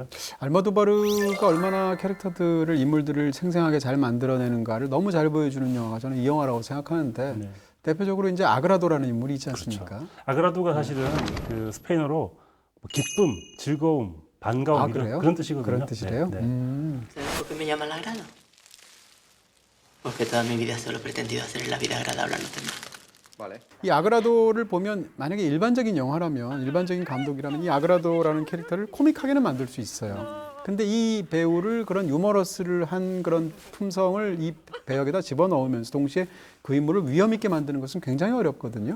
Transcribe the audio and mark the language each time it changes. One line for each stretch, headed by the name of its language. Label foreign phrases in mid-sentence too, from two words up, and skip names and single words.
Korean: 알모도바르가 얼마나 캐릭터들을 인물들을 생생하게 잘 만들어내는가를 너무 잘 보여주는 영화가 저는 이 영화라고 생각하는데 네. 대표적으로 이제 아그라도라는 인물이 있지 않습니까? 아그라도가 사실은 그 스페인어로 기쁨, 즐거움, 반가움 그래요? 그런 뜻이거든요. 그런 뜻이래요? 네.
Spanish: ¿Sabes por qué me llaman la grana? Porque toda mi vida solo he pretendido hacer la vida agradable a los demás. Vale.
Korean: 이 아그라도를 보면 만약에 일반적인 영화라면 일반적인 감독이라면 이 아그라도라는 캐릭터를 코믹하게는 만들 수 있어요. 근데 이 배우를 그런 유머러스를 한 그런 품성을 이 배역에다 집어넣으면서 동시에 그 인물을 위험 있게 만드는 것은 굉장히 어렵거든요.